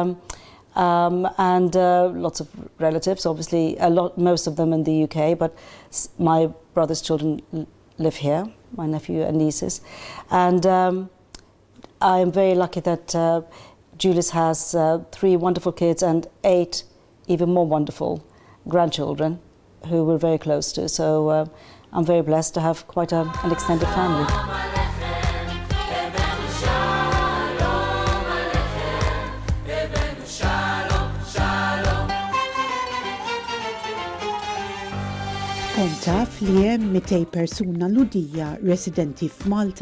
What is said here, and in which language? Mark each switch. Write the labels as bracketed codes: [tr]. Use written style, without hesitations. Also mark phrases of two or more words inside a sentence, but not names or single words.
[en] lots of relatives, obviously, most of them in the UK, but my brother's children live here, my nephew and nieces, and I am very lucky that Julius has 3 wonderful kids and 8 even more wonderful grandchildren who we're very close to, so I'm very blessed to have quite an extended family. [mt] Kont taf li hemm 200 persuna Lhudija residenti f'Malta?